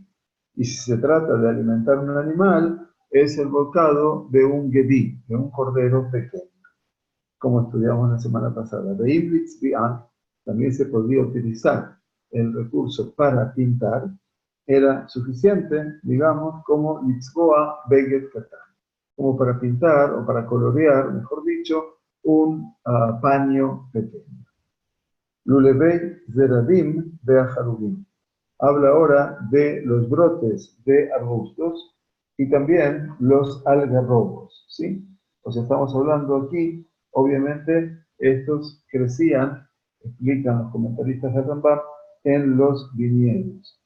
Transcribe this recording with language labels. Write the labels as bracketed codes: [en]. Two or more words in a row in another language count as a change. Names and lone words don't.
[es] Y si se trata de alimentar un animal, es el bocado de un gedí, de un cordero pequeño, como estudiamos la semana pasada. [he] ואם לצבען, [es] también se podría utilizar el recurso para pintar, era suficiente, digamos, como [he] לצבוע בגד קטן, [es] como para pintar o para colorear, mejor dicho, un paño pequeño. [he] לולבי זרדים בחרובים. [es] Habla ahora de los brotes de arbustos y también los algarrobos, ¿sí? O sea, estamos hablando aquí, obviamente, estos crecían, explican los comentaristas de Rambam, en los viñedos.